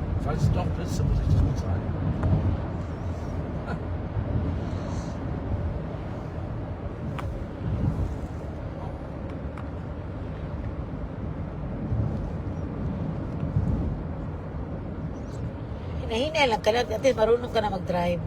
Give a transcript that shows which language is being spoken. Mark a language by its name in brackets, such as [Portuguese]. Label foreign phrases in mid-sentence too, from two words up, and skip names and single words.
[German] falls du doch bist, dann muss ich das bezahlen. [Filipino] Hinahinay lang ka lang. Dati marunong ka na mag-drive.